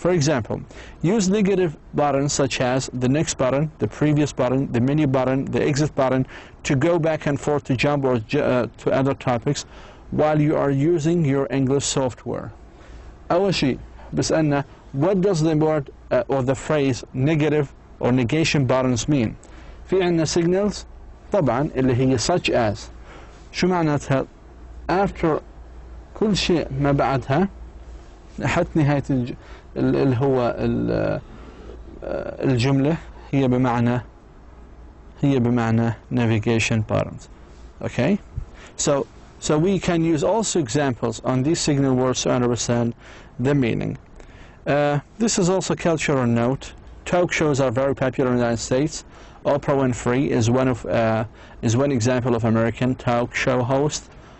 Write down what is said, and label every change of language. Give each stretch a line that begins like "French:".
English: For example, use negative buttons such as the next button, the previous button, the menu button, the exit button to go back and forth to jump or to other topics while you are using your English software.
Arabic: أول شيء بسألنا
English: what does the word or the phrase negative or negation buttons mean؟
Arabic: في عندنا signals طبعا اللي هي
English: such as.
Arabic: شو معناتها؟ after كل شيء ما بعدها لحد نهاية اللي هو الجملة هي بمعنى navigation buttons.
English: Okay, so we can use also examples on these signal words to understand the meaning. This is also cultural note. Talk shows are very popular in the United States. Oprah Winfrey is one example of American talk show host.